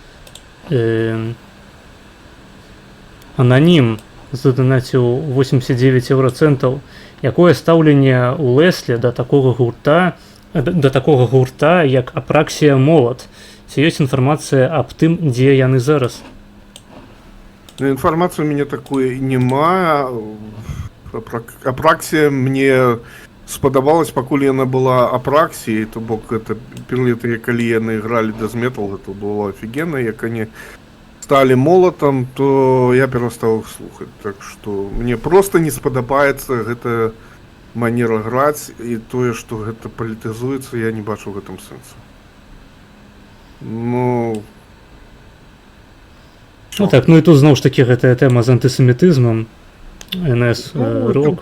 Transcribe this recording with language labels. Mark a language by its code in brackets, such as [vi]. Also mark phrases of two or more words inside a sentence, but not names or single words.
[be] Ананім заданаціў 89 еўрацэнтаў. Якое стаўленне ў Леслі да такога гурта, як Апраксія Молат? Ці ёсць інфармацыя аб тым, дзе яны зараз? [ru] Информации у меня такой нема. [be] Апраксія мне спадабалась, пакуль яна была апраксіяй, то бок это перыяд, калі яны ігралі дэз-метал, [ru] это было [be] офігенна, як [ru] они стали молотом, [be] то я перастаў их слухаць. [ru] Так что мне просто [be] не спадабаецца гэта манера граць, і тое, што гэта палітызуецца, я не бачу в гэтым сэнсу. Ну так, ну і тут зноў ж такі гэтая тэма з антысемітызмам. НС рок.